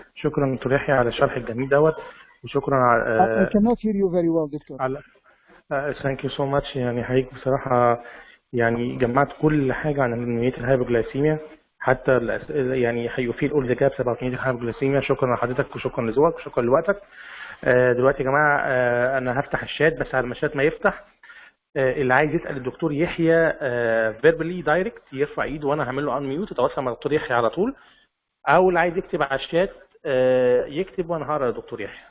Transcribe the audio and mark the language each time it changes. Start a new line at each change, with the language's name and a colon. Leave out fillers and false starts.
Arabic: شكرا دكتور يحيى على الشرح الجميل دوت، وشكرا على
English: I cannot hear you very well, Doctor. على thank you so much.
Arabic: يعني حضرتك بصراحة يعني جمعت كل حاجة عن نيونيتال هايبوجلايسيميا، حتى يعني هيفيد
English: all the gaps about
Arabic: نيونيتال هايبوجلايسيميا. شكرا لحضرتك وشكرا لذوقك وشكرا لوقتك. دلوقتي يا جماعة أنا هفتح الشات، بس على ما الشات ما يفتح اللي عايز يسأل الدكتور يحيى فيربلي دايركت يرفع ايده وانا هعمل له ان ميوت يتواصل مع الدكتور يحيى على طول، او اللي عايز يكتب على الشات يكتب وانا هقرا الدكتور يحيى.